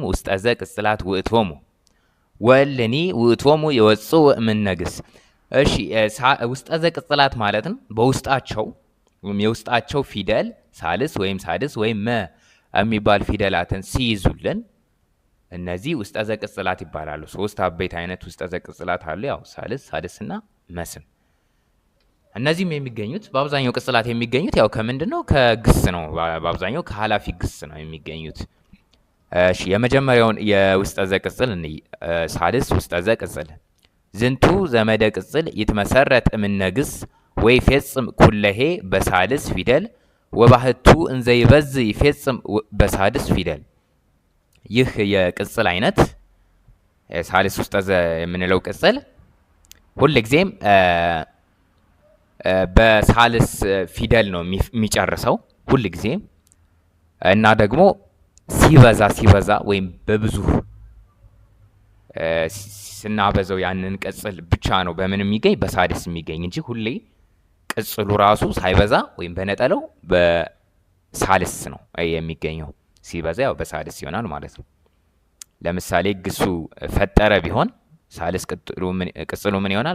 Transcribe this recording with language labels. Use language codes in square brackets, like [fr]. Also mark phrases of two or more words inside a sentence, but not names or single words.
[gez] ውስጠዘ ቅጽላት ውእቶሙ ወልኒ ውእቶሙ የወጽኡ እምነግስ። [am] እሺ ውስጠዘ ቅጽላት ማለትም በውስጣቸው ወይም የውስጣቸው ፊደል ሳልስ ወይም ሳድስ ወይም መ የሚባል ፊደላትን ሲይዙልን እነዚህ ውስጠዘ ቅጽላት ይባላሉ። ሶስት አበይት አይነት ውስጠዘ ቅጽላት አሉ። ያው ሳልስ፣ ሳድስ እና መስም። እነዚህም የሚገኙት በአብዛኛው ቅጽላት የሚገኙት ያው ከምንድነው? ከግስ ነው። በአብዛኛው ከኃላፊ ግስ ነው የሚገኙት። እሺ የመጀመሪያውን የውስጠዘ ቅጽል እንይ። ሳልስ ውስጠዘ ቅጽል [gez] ዝንቱ ዘመደ ቅጽል ይትመሰረት እምነግስ ወይ ፌጽም ኩለሄ በሳልስ ፊደል ወባህቱ እንዘይበዝ ይፌጽም በሳድስ ፊደል። [am] ይህ የቅጽል አይነት ሳልስ ውስጠዘ የምንለው ቅጽል ሁልጊዜም በሳልስ ፊደል ነው የሚጨርሰው ሁልጊዜም እና ደግሞ ሲበዛ ወይም በብዙ ስናበዛው ያንን ቅጽል ብቻ ነው በምን የሚገኝ በሳድስ የሚገኝ እንጂ ሁሌ ቅጽሉ ራሱ ሳይበዛ ወይም በነጠለው በሳልስ ነው የሚገኘው። ሲበዛ ያው በሳድስ ይሆናል ማለት ነው። ለምሳሌ ግሱ ፈጠረ ቢሆን ሳልስ ቅጽሉ ምን ይሆናል?